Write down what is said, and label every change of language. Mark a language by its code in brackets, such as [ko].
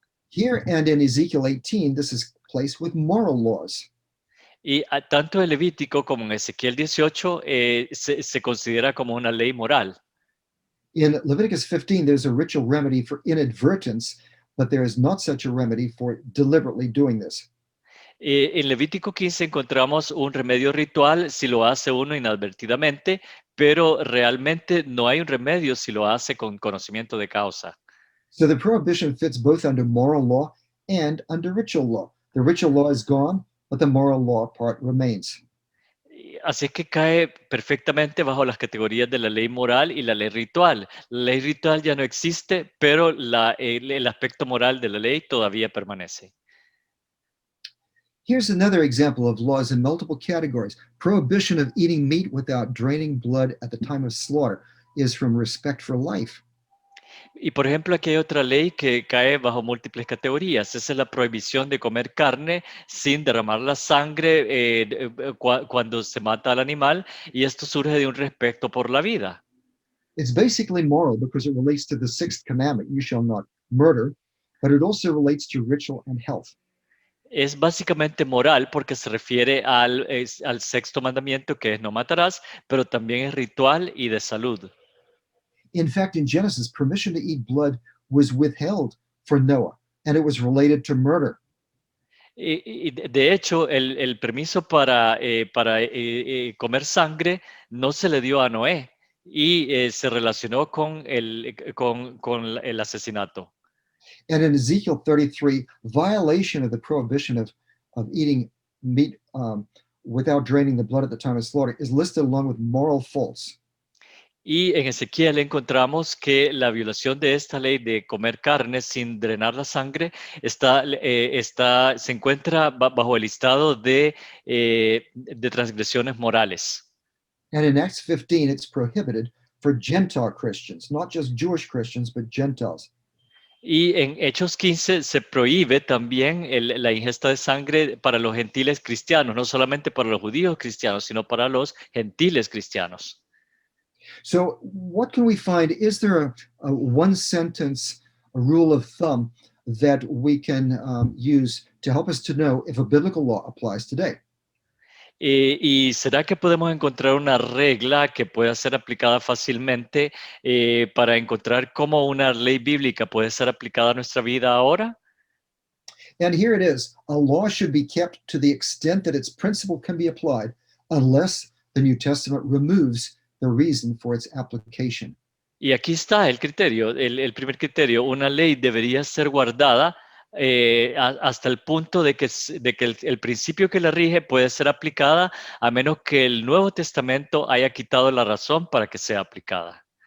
[en] Here and in Ezekiel 18, this is placed with moral laws. [es] Y tanto en Levítico como en Ezequiel 18 se considera como una ley moral. [en] In Leviticus 15, there's a ritual remedy for inadvertence, but there is not such a remedy for deliberately doing this. [es] En Levítico 15 encontramos un remedio ritual si lo hace uno inadvertidamente, pero realmente no hay un remedio si lo hace con conocimiento de causa. [en] So the prohibition fits both under moral law and under ritual law. The ritual law is gone, but the moral law part remains. [es] Así es que cae perfectamente bajo las categorías de la ley moral y la ley ritual. La ley ritual ya no existe, pero el aspecto moral de la ley todavía permanece. [en] Here's another example of laws in multiple categories. Prohibition of eating meat without draining blood at the time of slaughter is from respect for life. [es] Y por ejemplo, aquí hay otra ley que cae bajo múltiples categorías. Esa es la prohibición de comer carne sin derramar la sangre cuando se mata al animal, y esto surge de un respeto por la vida. [en] It's basically moral because it relates to the sixth commandment, you shall not murder, but it also relates to ritual and health. [es] Es básicamente moral porque se refiere al sexto mandamiento, que es no matarás, pero también es ritual y de salud. [en] In fact, in Genesis, permission to eat blood was withheld for Noah, and it was related to murder. [es] Y de hecho, el permiso para comer sangre no se le dio a Noé y se relacionó con el asesinato. [en] And in Ezekiel 33, violation of the prohibition of eating meat without draining the blood at the time of slaughter is listed along with moral faults. [es] Y en Ezequiel encontramos que la violación de esta ley de comer carne sin drenar la sangre se encuentra bajo el listado de transgresiones morales. [en] And in Acts 15, it's prohibited for Gentile Christians, not just Jewish Christians, but Gentiles. [es] Y en Hechos 15 se prohíbe también la ingesta de sangre para los gentiles cristianos, no solamente para los judíos cristianos, sino para los gentiles cristianos. [en] So, what can we find? Is there a one sentence, a rule of thumb that we can use to help us to know if a biblical law applies today? [es] ¿Y será que podemos encontrar una regla que pueda ser aplicada fácilmente para encontrar cómo una ley bíblica puede ser aplicada a nuestra vida ahora? [en] And here it is. A law should be kept to the extent that its principle can be applied, unless the New Testament removes the reason for its application. [es] Y aquí está el criterio, el primer criterio. Una ley debería ser guardada hasta el punto de que el principio que la rige puede ser aplicada a menos que el Nuevo Testamento haya quitado la razón para que sea aplicada.